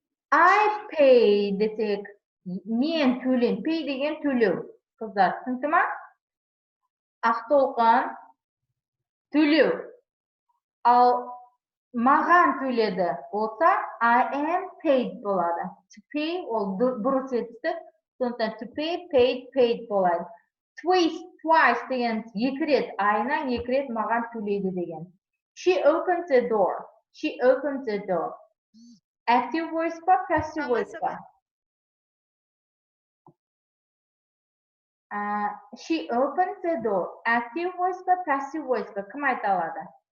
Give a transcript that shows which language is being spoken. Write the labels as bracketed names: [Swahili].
[English] I pay [Kazakh] десек, мен төлем. Pay деген төлеу. Қыздар, түсінді ма? Ақтолқын төлеу. Ал маған төледі болса, [English] I am paid [Kazakh] болады. To pay ол бұрыс етістік. [English] Сондықтан to pay, paid, paid болады. [Kazakh] Twice деген екі рет, айына екі рет маған төлейді деген. [English] She opens the door. She opens the door. Active voice па, passive voice па? She opens the door. Active voice па, passive voice па? [Kazakh] Кім айта алады?